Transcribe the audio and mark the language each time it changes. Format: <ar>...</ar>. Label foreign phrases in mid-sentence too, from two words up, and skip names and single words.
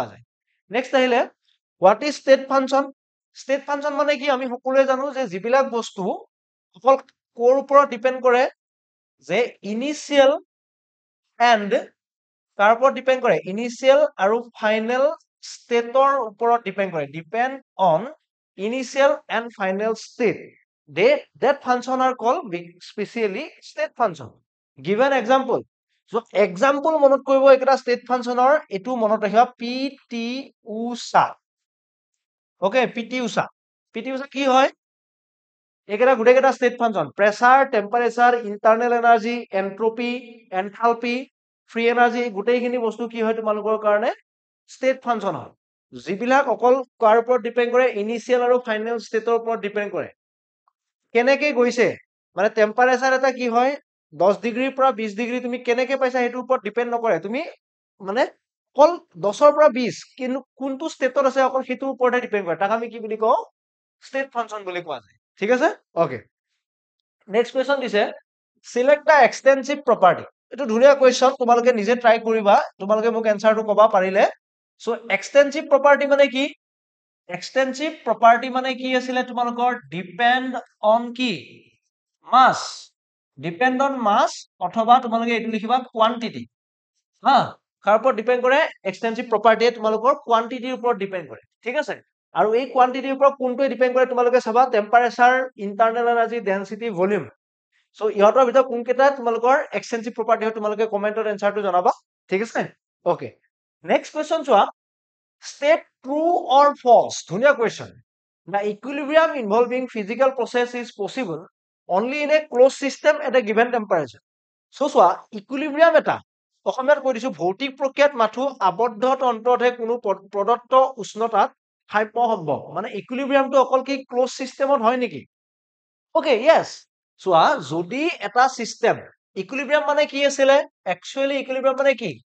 <as>যায় নেক্সট আহিলে</as> <en>what is state function</en> <as>মানে কি আমি সকলোৱে জানো যে যিবিলাক বস্তু অকল কোৰ ওপৰত ডিপেন্ড কৰে যে</as> <en>initial and</en> <as>কাৰ ওপৰত ডিপেণ্ড কৰে ইনিচিয়েল আৰু</as> <en>final stateৰ</en> <as>ওপৰত ডিপেণ্ড কৰে</as> <en>depend on initial and final state that function are called specially state function given example so example</en> <as>মনত কৰিব একটা</as> <en>state functionৰ</en> <as>এটো মনত ৰাখিবা pt usa okay pt usa কি হয় একেটা গুটেকেটা</as> <en>state function pressure temperature internal energy entropy enthalpy free energy</en> <as>গুটেইখিনি বস্তু কি হয় তোমালোকৰ কাৰণে</as> <en>state function</en> <as>হয় যিবিলাক অকল কাৰ ওপৰত ডিপেণ্ড কৰে ইনিচিয়েল আৰু</as> <en>final stateৰ</en> <as>ওপৰত ডিপেণ্ড কৰে কেনেকে গৈছে মানে টেম্পাৰেচাৰ এটা কি হয় 10 ডিগ্ৰীৰ পৰা 20 ডিগ্ৰী তুমি কেনেকে পাইছা হেতুৰ ওপৰত ডিপেণ্ড নকৰে তুমি মানে অকল 10ৰ পৰা 20 কিন্তু কোনটো ষ্টেটত আছে অকল হেতুৰ ওপৰতে ডিপেণ্ড কৰে তাক আমি কি বুলি কওঁ</as> <en>state function</en> <as>বুলি কোৱা যায় ঠিক আছে ওকে</as> <en>next question</en> <as>দিছে</as> <en>select the extensive property</en> <as>এটো ধুনিয়া কোৱেশ্চন তোমালোকে নিজে ট্ৰাই কৰিবা তোমালোকে মোক এনসাৰটো কবা পাৰিলে সো</as> <en>extensive property</en> <as>মানে কি</as> <en>extensive property</en> <as>মানে কি আছিলে তোমালোকৰ</as> <en>depend on</en> <as>কি</as> <en>mass depend on mass</en> <as>অথবা তোমালোকে এটো লিখিবা quantity হা কাৰ ওপৰত ডিপেন্ড কৰে</as> <en>extensive property</en> <as>তোমালোকৰ quantity ওপৰত ডিপেন্ড কৰে ঠিক আছে আৰু এই quantity ওপৰত কোনটোৱে ডিপেন্ড কৰে তোমালোকে চাবা টেম্পাৰেচাৰ</as> <en>internal energy density volume</en> <as>সো ইহতৰ ভিতৰত কোনকেইটা তোমালোকৰ</as> <en>extensive property</en> <as>হয় তোমালোকে কমেন্টত এনসাৰটো জনাবা ঠিক</as> <en>আছে ওকে next question চোৱা state true or false ধুনিয়া question the equilibrium involving physical process is possible only in a closed system at a given temperature so</en> <as>চোৱা equilibrium এটা অসমীয়াত কৈ দিছো ভৌতিক প্ৰক্ৰিয়াত মাথো আবদ্ধ তন্ত্ৰতহে কোনো প্ৰদত্ত উষ্ণতাত সাম্য সম্ভৱ মানে equilibriumটো অকল কি</as> <en>close systemত</en> <as>হয় নেকি</as> <en>okay yes</en> <as>চোৱা যদি এটা সিস্টেম equilibrium মানে কি আছিল</as> <en>actually equilibrium</en> <as>মানে কি</as>